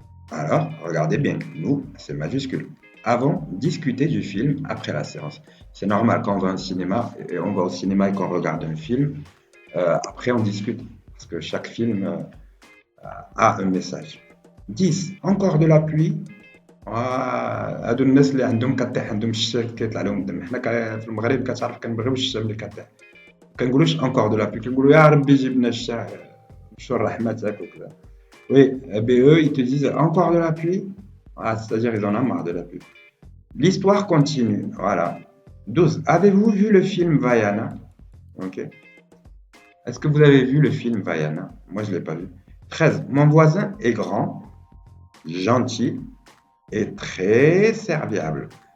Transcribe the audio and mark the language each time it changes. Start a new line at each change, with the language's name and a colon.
French: Alors, regardez bien, nous, c'est majuscule. Avons discuté du film après la séance. C'est normal quand on va au cinéma et qu'on regarde un film, après on discute, parce que chaque film a un message. 10. Encore de la pluie.
Arabic: هادو الناس اللي عندهم كطيح عندهم الشتا كيطلع لهم الدم حنا في المغرب كتعرف كنبغيو الشتا ملي كطيح كنقولوش
French: encore de la pluie
Arabic: كنقولوا يا ربي جيب لنا الشتا شو الرحمه تاعك وكذا.
French: Oui, eux ils te disent encore de la pluie, c'est-à-dire ils en ont marre de la pluie. L'histoire continue, voilà. 12. Avez-vous vu le film Vaiana? Ok. Est-ce que vous avez vu le film Vaiana? Moi je l'ai pas vu. 13. Mon voisin est grand, gentil et très serviable.